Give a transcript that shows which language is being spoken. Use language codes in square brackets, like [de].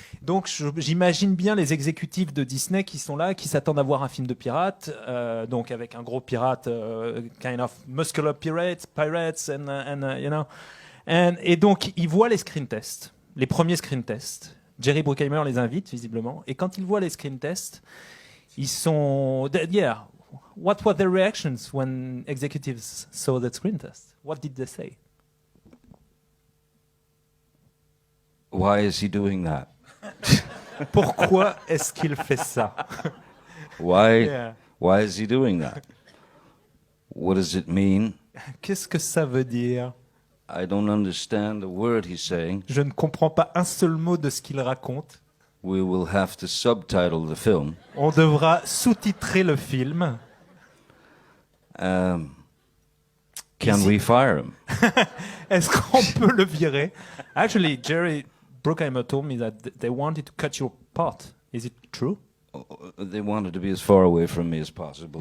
[fr] Donc, j'imagine bien les exécutifs de Disney qui sont là, qui s'attendent à voir un film de pirate, donc avec un gros pirate, [en] kind of muscular pirates, and you know. [fr] Et donc, ils voient les screen tests, les premiers screen tests. Jerry Bruckheimer les invite visiblement, et quand ils voient les screen tests, ils sont... [en] Yeah. What were their reactions when executives saw that screen test? What did they say? Why is he doing that? [fr] Pourquoi est-ce qu'il fait ça? [en] Why is he doing that? What does it mean? [fr] Qu'est-ce que ça veut dire? [en] I don't understand a word he's saying. [fr] Je ne comprends pas un seul mot de ce qu'il raconte. [en] We will have to subtitle the film. [fr] On devra sous-titrer le film. [en] Can we fire him? [fr] Est-ce qu'on peut le virer? [en] Actually, Jerry Bruckheimer told me that they wanted to cut your part. Is it true? They wanted to be as far away from me as possible.